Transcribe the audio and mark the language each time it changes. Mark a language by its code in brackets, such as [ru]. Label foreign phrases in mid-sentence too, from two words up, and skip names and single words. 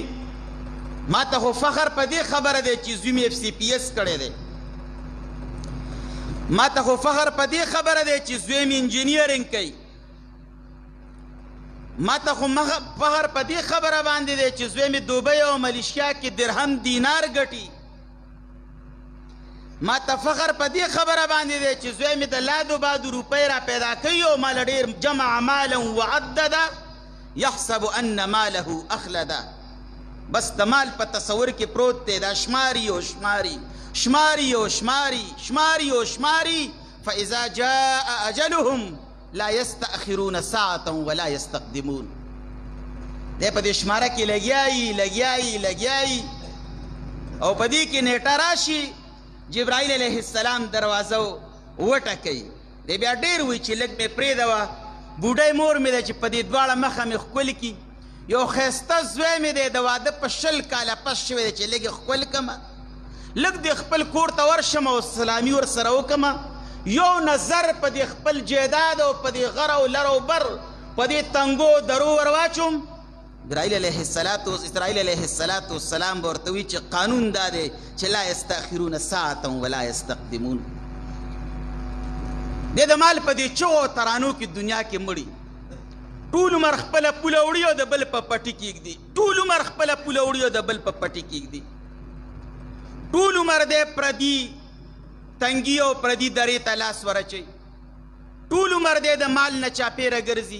[ps] ما ته خو فخر په دې خبره دی چې زوی مې FCPS کړی دی، ما ته خو فخر په دې خبره دی چې زوی مې انجینیرینګ کوي، ما ته خو فخر په دې خبره باندې دی چې زوی مې دوبۍ او ملیشیا کې درهم دینار ګټي، ما ته فخر په دې خبره باندې دی چې زوی مې د لادو بادو روپۍ را پیدا کوي او ماله ډېر [ar] جمع مالا وعدده یحسب ان ماله اخلده. [ps] بس د مال په تصور کې پروت دی، دا شماري او شماري، شماري او شماري، شماري او شماري. [ar] فاذا جاء اجلهم لا يستأخرون ساعة ولا يستقدمون. [ps] دی په دې شماره کې لګیایي لګیایي لګیایي، او په دې کې نیټه راشي، جبرائیل [ar] علیه السلام [ps] دروازه وټکوي. دی بیا ډېر وایي چې لږ مې پرېږدوه، بوډۍ مور مې ده چې په دې دواړه مخه مې ښکل کړي، یو ښایسته زوی مې دی د واده په 20 کاله پس شوی دی چې لږ یې ښکل کړمه، لږ دې خپل کور ته ورشم او سلامي ورسره وکړمه، یو نظر په دې خپل جیداد او په دې غر او لر او بر په دې تنګو درو ور واچوم. اسرائیل [ar] علیه السلام [ps] به ورته وي چې قانون دا دی چې [ar] لا یستأخرون ساعة ولا یستقدمون. [ps] دی د مال په دې چغو ترانو کې دنیا کې مړي، ټول عمر خپله پوله وړي او د بل په پټي کېږدي، ټول عمر خپله پوله وړي او د بل په پټي کېږدي، ټول عمر دی پردي تنګي او پردي درې ته لاس ورچوي، ټول عمر دی د مال نه چاپېره ګرځي.